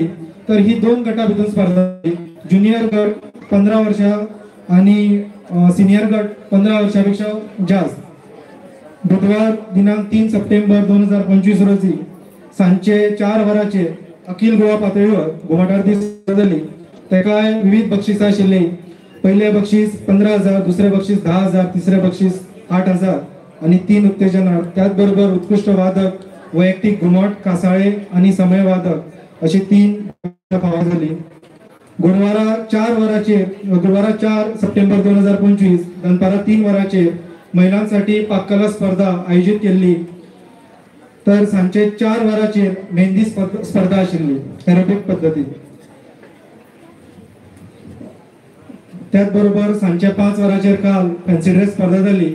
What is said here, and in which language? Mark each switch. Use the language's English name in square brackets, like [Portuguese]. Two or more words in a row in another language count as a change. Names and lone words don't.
[Konkani] तर ही 2 गटां भितर स्पर्धा जाली. ज्युनियर गट 15 वर्षां आणि सिनियर गट 15 वर्षांपेक्षा जास्त. बुधवार दिनांक 3 सप्टेंबर 2025 रोजी सांजचे 4 वरांचेर अखिल गोवा पातळीवर घुमट आरती स्पर्धा जाली. तेका विविध बक्षिसां आशिल्ली. पहिले बक्षीस 15,000, दुसरे बक्षीस 10,000, तिसरे बक्षीस 8,000 आणि 3 उत्तेजना. त्याचबरोबर उत्कृष्ट वादक, वैयक्तिक घुमट, कासाळे आणि समय वादक अशी 3 फावो झाली. गुरुवारा 4 सप्टेंबर 2025 दनपारा 3 वरांचेर महिलांसाठी पाककला स्पर्धा आयोजित केली. तर सांजचे 4 वरांचेर मेहंदी स्पर्धा आशिल्ली एरोबिक पद्धतीन. त्याचबरोबर सांजच्या 5 वरांचेर काल फॅन्सी ड्रेस स्पर्धा जाली.